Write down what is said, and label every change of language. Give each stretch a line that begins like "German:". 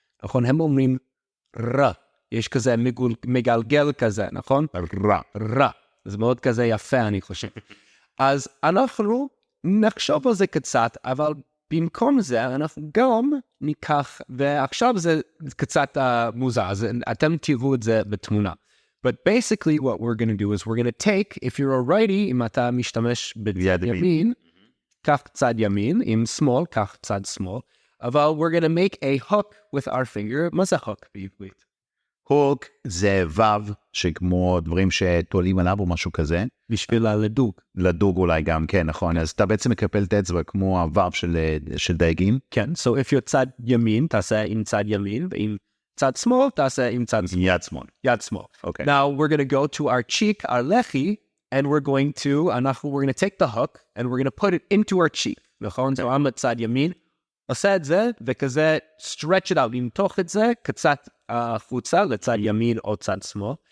Hebrew: נכון? הם אומרים ר. יש כזה מגלגל כזה, נכון? ר. זה מאוד כזה יפה, אני חושב. אז אנחנו נחשוב על זה קצת, אבל במקום זה אנחנו גם ניקח, ועכשיו זה קצת מוזר, אז אתם תראו את זה בתמונה.
English: But basically what we're going to do is we're going to take, if you're a righty,
Hebrew: אם אתה משתמש בצד ימין, קח צד ימין, עם שמאל, קח צד שמאל, אבל
English: we're going to make a hook with our finger.
Hebrew: מה זה hook בעברית? הוק זה וו, שכמו דברים שתולים עליו או משהו כזה. בשביל הלדוג. לדוג אולי גם, כן, נכון. אז אתה בעצם מקפל את האצבע כמו הוו של דייגים. כן,
English: so if you're
Hebrew: צד ימין, תעשה עם צד ימין, ועם צד שמאל, תעשה עם צד שמאל. יד שמאל. יד שמאל.
English: Okay. Now we're going to go to our cheek, our לחי, and we're going to take the hook, and we're going to put it into our cheek.
Hebrew: נכון?
English: So I'm
Hebrew: בצד ימין, עושה את זה, וכזה
English: stretch it out,
Hebrew: למתוח את זה, קצת החוצה לצד ימין או צד שמאל.